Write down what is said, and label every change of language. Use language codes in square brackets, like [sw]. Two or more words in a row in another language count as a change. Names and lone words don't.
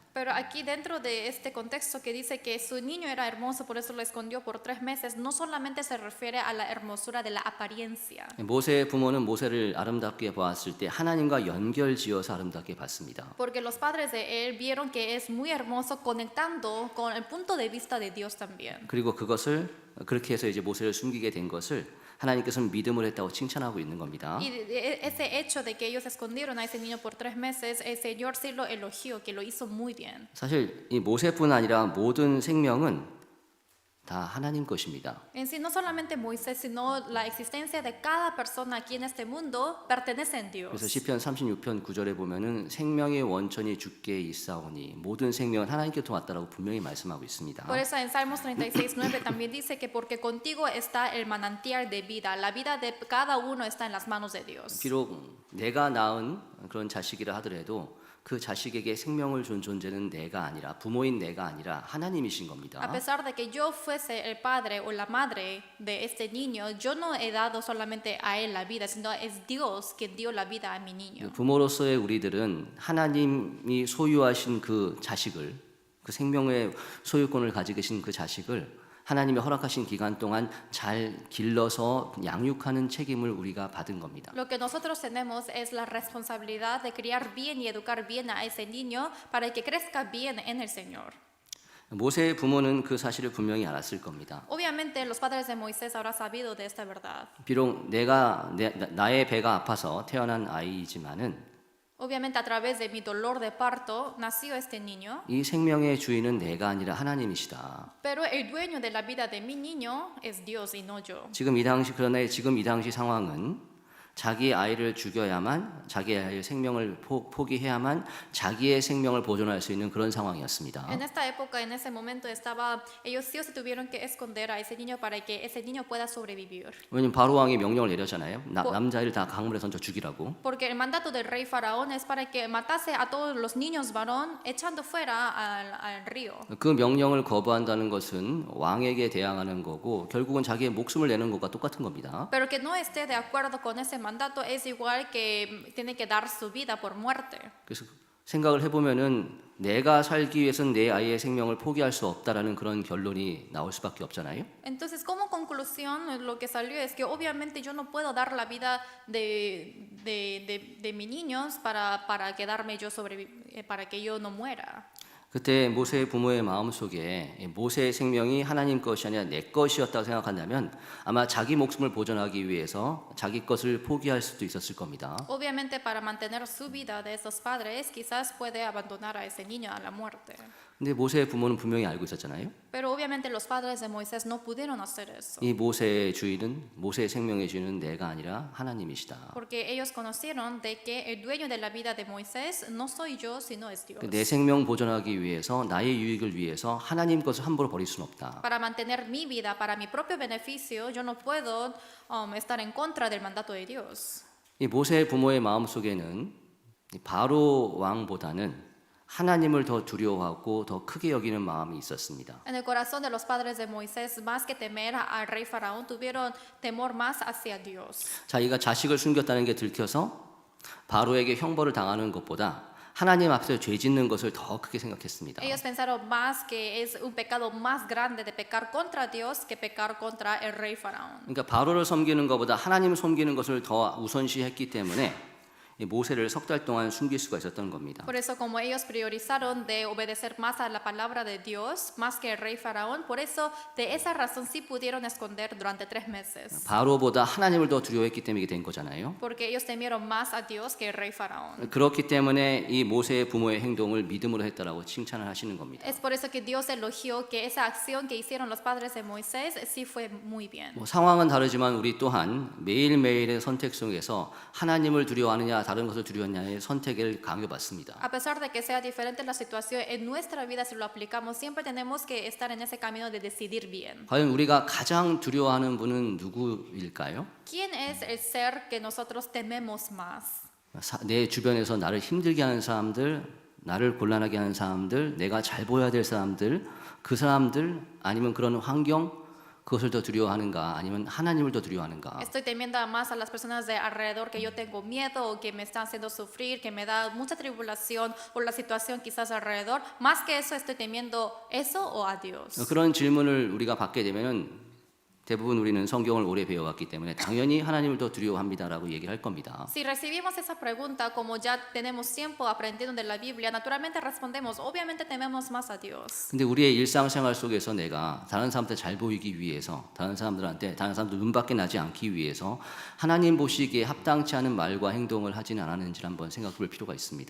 [es] Pero aquí dentro de este contexto que dice que su niño era hermoso, por eso lo escondió por 3 meses, no solamente se refiere a la hermosura de la apariencia. [ko] 모세의 부모는 모세를 아름답게 보았을 때 하나님과 연결지어서 아름답게 봤습니다. [es] Porque los padres de él vieron que es muy hermoso conectando con el punto de vista de Dios también. [ko] 그리고 그것을 그렇게 해서 이제 모세를 숨기게 된 것을 하나님께서는 믿음을 했다고 칭찬하고 있는 겁니다. [es] Y ese hecho de que ellos escondieron a ese niño por 3 meses, el Señor sí lo elogió, que lo hizo muy bien. [ko] 사실 이 모세뿐 아니라 모든 생명은 다 하나님 것입니다. [es] En sí, no solamente Moisés, sino la existencia de cada persona aquí en este mundo pertenece a [ko] 그래서 [es] Dios. [ko] 시편 36편 9절에 보면은 생명의 원천이 주께 있사오니 모든 생명은 하나님께로부터 왔다라고 분명히 말씀하고 있습니다. [es] Por eso en Salmos 36:9 también dice que porque contigo está el manantial de vida, la vida de cada uno está en las manos de Dios. [ko] 비록 내가 낳은 그런 자식이라 하더라도 그 자식에게 생명을 준 존재는 내가 아니라 부모인 내가 아니라 하나님이신 [es] A [ko] 겁니다. [es] pesar de que yo fuese el padre o la madre de este niño, yo no he dado solamente a él la vida, sino es Dios quien dio la vida a mi niño. [ko] 부모로서의 우리들은 하나님이 소유하신 그 자식을 그 생명의 소유권을 가지고 계신 그 자식을 하나님이 허락하신 기간 동안 잘 길러서 양육하는 책임을 우리가 받은 겁니다. [es] Lo que nosotros tenemos es la responsabilidad de criar bien y educar bien a ese niño para que crezca bien en el Señor. [ko] 모세의 부모는 그 사실을 분명히 알았을 겁니다. [es] Obviamente los padres de Moisés habrán sabido de esta verdad. [ko] 비록 나의 배가 아파서 태어난 아이이지만은 [es] Obviamente a través de mi dolor de parto nació este niño, [ko] 이 생명의 주인은 내가 아니라 하나님이시다. [es] pero el dueño de la vida de mi niño es Dios y no yo. [ko] 그러나 지금 이 당시 상황은 자기 아이를 죽여야만 자기 아이의 생명을 포기해야만 자기의 생명을 보존할 수 있는 그런 상황이었습니다. [es] En esta época, en ese momento ellos sí o sí tuvieron que esconder a ese niño para que ese niño pueda sobrevivir. [ko] 왜냐면 바로 왕이 명령을 내렸잖아요. 남자아이를 다 강물에 던져 죽이라고. [es] Porque el mandato del rey faraón es para que matase a todos los niños varón echando fuera al río. [ko] 그 명령을 거부한다는 것은 왕에게 대항하는 거고 결국은 자기의 목숨을 내는 것과 똑같은 겁니다. [es] Pero que no esté de acuerdo con ese mandato es igual que tiene que dar su vida por muerte. [ko] 그래서 생각을 해보면은 내가 살기 위해서는 내 아이의 생명을 포기할 수 없다라는 그런 결론이 나올 수밖에 없잖아요. [es] Entonces, como conclusión, lo que salió es que obviamente yo no puedo dar la vida de mis niños para quedarme yo para que yo no muera. [ko] 그때 모세의 부모의 마음속에 모세의 생명이 하나님 것이 아니라 내 것이었다고 생각한다면 아마 자기 목숨을 보존하기 위해서 자기 것을 포기할 수도 있었을 겁니다. [es] Obviamente para mantener su vida de esos padres, quizás puede abandonar a ese niño a la muerte. [ko] 근데 모세의 부모는 분명히 알고 있었잖아요. [es] Pero obviamente los padres de Moisés no pudieron hacer eso. [ko] 이 모세의 주인은 모세의 생명의 주인은 내가 아니라 하나님이시다. [es] Porque ellos conocieron de que el dueño de la vida de Moisés no soy yo, sino es Dios. [ko] 내 생명 보존하기 위해서 나의 유익을 위해서 하나님 것을 함부로 버릴 수는 없다. [es] Para mantener mi vida, para mi propio beneficio, yo no puedo estar en contra del mandato de Dios. [ko] 이 모세의 부모의 마음 속에는 바로 왕보다는 하나님을 더 두려워하고 더 크게 여기는 마음이 있었습니다. [es] En el corazón de los padres de Moisés, más que temer al rey faraón, tuvieron temor más hacia Dios. [ko] 자기가 자식을 숨겼다는 게 들켜서 바로에게 형벌을 당하는 것보다 하나님 앞에서 죄 짓는 것을 더 크게 생각했습니다. [es] Ellos pensaron más que es un pecado más grande de pecar contra Dios que pecar contra el rey faraón. [ko] 그러니까 바로를 섬기는 것보다 하나님을 섬기는 것을 더 우선시했기 때문에 이 모세를 석 달 동안 숨길 수가 있었던 겁니다. [es] Por eso como ellos priorizaron de obedecer más a la palabra de Dios, más que el rey faraón, por eso de esa razón sí pudieron esconder durante 3 meses. [ko] 바로보다 하나님을 더 두려워했기 때문에 이게 된 거잖아요. [es] Porque ellos temieron más a Dios que el rey faraón. [ko] 그렇기 때문에 이 모세의 부모의 행동을 믿음으로 했다라고 칭찬을 하시는 겁니다. [es] Es por eso que Dios elogió que esa acción que hicieron los padres de Moisés sí fue muy bien. [ko] 상황은 다르지만 우리 또한 매일매일의 선택 속에서 하나님을 두려워하느냐 다른 것을 두려워하느냐의 선택을 강요받습니다. [es] A pesar de que sea diferente la situación en nuestra vida, si lo aplicamos, siempre tenemos que estar en ese camino de decidir bien. [ko] 과연 우리가 가장 두려워하는 분은 누구일까요? [es] ¿Quién es el ser que nosotros tememos más? [ko] 내 주변에서 나를 힘들게 하는 사람들, 나를 곤란하게 하는 사람들, 내가 잘 보여야 될 사람들, 그 사람들 아니면 그런 환경 그것을 더 두려워하는가 아니면 하나님을 더 두려워하는가? [es] Estoy temiendo más a las personas de alrededor que yo tengo miedo o que me están haciendo sufrir, que me da mucha tribulación o la situación quizás alrededor. Más que eso, estoy temiendo eso o a Dios. [ko] 그런 질문을 우리가 받게 되면은 대부분 우리는 성경을 오래 배워왔기 때문에 당연히 하나님을 더 두려워합니다라고 얘기를 할 겁니다. [es] Si recibimos esa pregunta, como ya tenemos tiempo aprendiendo de la Biblia, naturalmente respondemos, obviamente tememos más a Dios. [ko] 근데 우리의 일상생활 속에서 내가 다른 사람한테 잘 보이기 위해서, 다른 사람들 눈밖에 나지 않기 위해서 하나님 보시기에 합당치 않은 말과 행동을 하지는 않았는지를 한번 생각해 볼 필요가 있습니다.